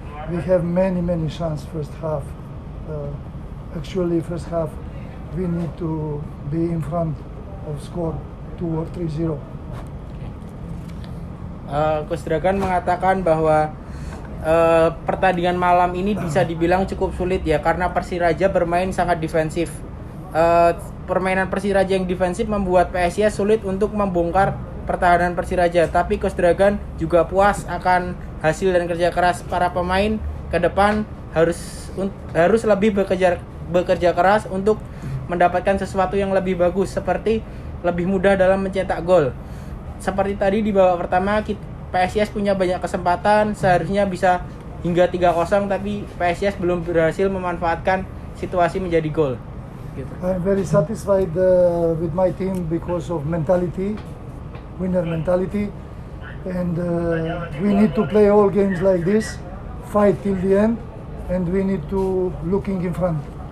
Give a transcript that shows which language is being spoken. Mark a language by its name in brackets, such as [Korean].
[English] We have many chances first half. Actually, first half we need to be in front of score 2 or 3-0. [Indonesian] Coach Dragan mengatakan bahwa pertandingan malam ini bisa dibilang cukup sulit ya, karena Persiraja bermain sangat defensif. Permainan Persiraja yang defensif membuat PSIS sulit untuk membongkar pertahanan Persiraja. Tapi Coach Dragan juga puas akan hasil dan kerja keras para pemain. Ke depan harus lebih bekerja keras untuk mendapatkan sesuatu yang lebih bagus, seperti lebih mudah dalam mencetak gol. Seperti tadi di babak pertama, PSIS punya banyak kesempatan, seharusnya bisa hingga 3-0, tapi PSIS belum berhasil memanfaatkan situasi menjadi gol. Gitu. [English] I'm very satisfied with my team because of mentality, winner mentality, and we need to play all games like this, fight till the end, and we need to looking in front.